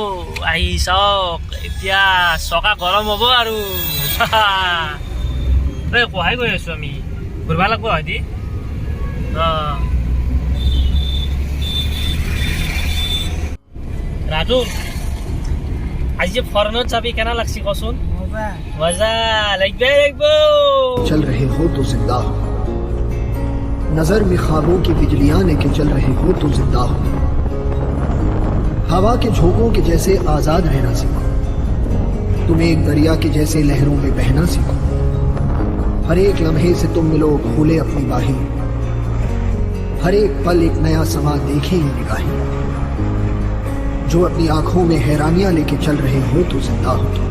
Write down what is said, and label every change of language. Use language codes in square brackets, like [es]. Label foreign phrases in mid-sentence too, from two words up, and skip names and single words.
[as] আহি চাওক এতিয়া চকা গৰম হ'ব আৰু সহায় কৰি আছো আমি ঘূৰিব লাগিব হয়দি। ৰাজু আজি ফৰেনত যাবি কেনা লাগছি কচোন। [hi] मजा लगबे चल रहे हो तो जिंदा हो नजर में ख्वाबों की बिजलियां लेके चल रहे हो तो जिंदा हो हवा के झोंकों के जैसे आजाद रहना सीखो तुम एक दरिया के जैसे लहरों में बहना सीखो हर एक लम्हे से तुम मिलो खोले अपनी बाहें हर एक पल एक नया समा देखे ये निगाहें जो अपनी आंखों में हैरानियां लेके चल रहे हो तो जिंदा हो तुम